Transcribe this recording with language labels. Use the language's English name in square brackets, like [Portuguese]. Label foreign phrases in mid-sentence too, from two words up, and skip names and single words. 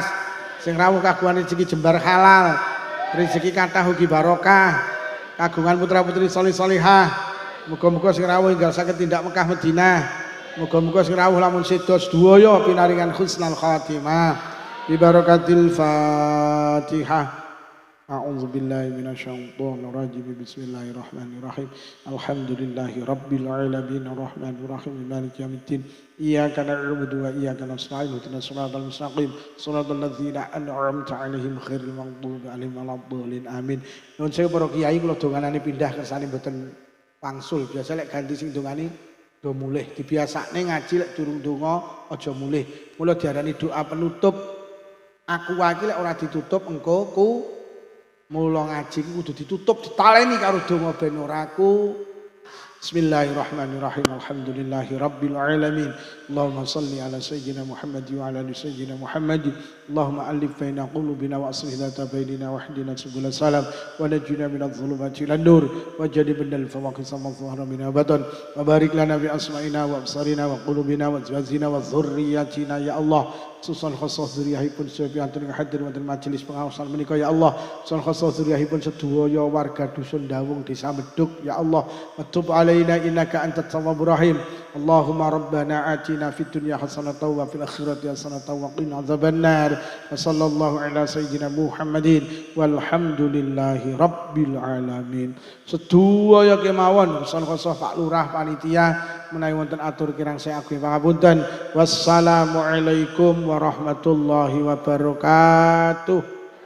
[Javanese] Sing rawuh kagungan rezeki jembar halal. Rezeki kathah ugi barokah. Kagungan putra-putri salih-salihah. Muga-muga sing rawuh enggal saged tindak Mekah Madinah. Muga-muga sing rawuh lamun sedo sedaya pinaringan [Arabic] حسن الخاتمة. ببركة الفاتحة. أعوذ بالله من الشيطان الرجيم. بسم الله الرحمن الرحيم. الحمد لله رب العالمين الرحمن الرحيم مالك يوم الدين. إياك نعبد وإياك نستعين. اهدنا الصراط المستقيم. صراط الذين أنعمت عليهم غير المغضوب عليهم ولا الضالين. Amin. [Javanese] Nuwun sewu para kiai kula donganane pindah kersane mboten pangsul, biasa lek ganti sing dongane do mulih. Dibiasakne ngaji lek durung donga aja mulih. Mula diarani doa penutup. Aku wae lek ora ditutup engko ku mula ngaji kudu ditutup ditaleni karo donga ben ora ku. [Arabic] بسم الله الرحمن الرحيم. الحمد لله رب العالمين. اللهم صل على سيدنا محمد وعلى آل سيدنا محمد. اللهم ألف بين قلوبنا وأصلح ذات بيننا واهدنا سبل السلام ونجنا من الظلمات إلى النور وجنبنا الفواحش ما ظهر منها بطن وبارك لنا بأسماعنا وأبصارنا وقلوبنا وأزواجنا وذرياتنا يا الله. [Javanese] Susun khusus zuriyahipun sepiantun hadir wonten majelis pengawasan menika [Arabic] يا الله. [Javanese] Susun khusus zuriyahipun sedaya warga dusun Dawung Desa Meduk [Arabic] يا الله. تب علينا إنك أنت التواب الرحيم. اللهم ربنا آتنا في الدنيا حسنة وفي الآخرة حسنة وقنا عذاب النار. وصلى الله على سيدنا محمد والحمد لله رب العالمين. [Javanese] Sedaya kemawon susun khusus Pak Lurah panitia menawi wonten atur kirang saya ageng pangapunten. [Arabic] والسلام عليكم ورحمة الله وبركاته.